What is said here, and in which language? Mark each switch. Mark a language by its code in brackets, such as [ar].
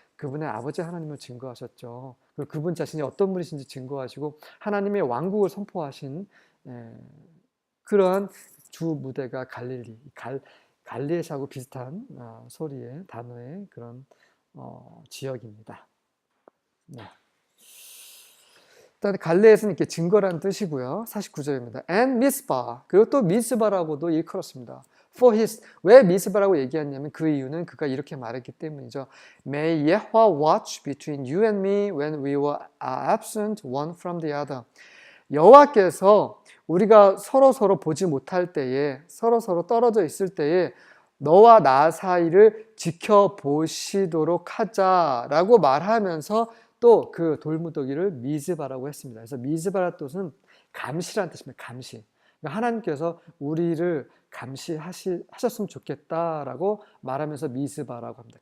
[ko] 그분의 아버지 하나님을 증거하셨죠. 그리고 그분 자신이 어떤 분이신지 증거하시고 하나님의 왕국을 선포하신 그러한 주 무대가 갈릴리, 갈리앗하고 비슷한 소리의 단어의 그런 지역입니다. 네. 일단 갈레앗은 이렇게 증거라는 뜻이고요. 49절입니다. And 미스바, 그리고 또 미스바라고도 일컬었습니다. [en] For his, [ko] 왜 미스바라고 얘기했냐면 그 이유는 그가 이렇게 말했기 때문이죠. [en] May Yahweh watch between you and me when we were absent one from the other. [ko] 여호와께서 우리가 서로 보지 못할 때에, 서로 떨어져 있을 때에 너와 나 사이를 지켜보시도록 하자라고 말하면서 또 그 돌무더기를 미즈바라고 했습니다. 그래서 미즈바라는 뜻은 감시라는 뜻입니다. 감시. 그러니까 하나님께서 우리를 감시하셨으면 좋겠다라고 말하면서 미즈바라고 합니다.